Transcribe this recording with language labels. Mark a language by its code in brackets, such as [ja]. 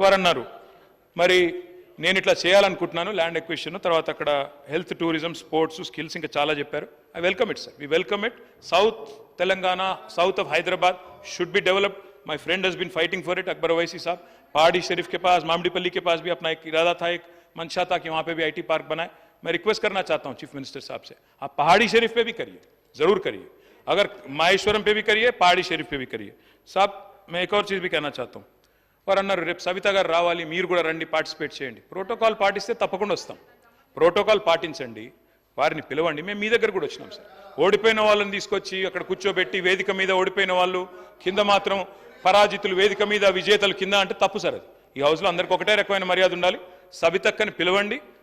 [te] వారు అన్నారు, మరి నేను ఇట్లా చేయాలనుకుంటున్నాను, ల్యాండ్ ఎక్విజిషన్, తర్వాత అక్కడ హెల్త్, టూరిజం, స్పోర్ట్స్, స్కిల్స్, ఇంకా చాలా చెప్పారు. [en] I welcome it sir, we welcome it. South Telangana, south of Hyderabad should be developed. My friend has been fighting for it. [hi] Akbar Owaisi साहब, पहाड़ी शरीफ के पास, मामडीपल्ली के पास भी अपना एक इरादा था, एक मंशा था कि वहाँ पे भी IT पार्क बनाए. मैं रिक्वेस्ट करना चाहता हूँ चीफ मिनिस्टर साहब से, आप पहाड़ी शरीफ पे भी करिए, जरूर करिए. अगर माहेश्वरम पे भी करिए, पहाड़ी शरीफ पे भी करिए. साहब, मैं एक और चीज़ भी कहना चाहता हूँ. [te] వారు అన్నారు, రేపు సవిత గారు రావాలి, మీరు కూడా రండి, పార్టిసిపేట్ చేయండి. ప్రోటోకాల్ పాటిస్తే తప్పకుండా వస్తాం. ప్రోటోకాల్ పాటించండి, వారిని పిలవండి. మేము మీ దగ్గర కూడా వచ్చినాం సార్. ఓడిపోయిన వాళ్ళని తీసుకొచ్చి అక్కడ కూర్చోబెట్టి వేదిక మీద ఓడిపోయిన వాళ్ళు కింద మాత్రం పరాజితులు, వేదిక మీద విజేతలు కింద అంటే తప్పు సార్. అది ఈ హౌస్లో అందరికీ ఒకటే రకమైన మర్యాద ఉండాలి. సవితక్కని పిలవండి,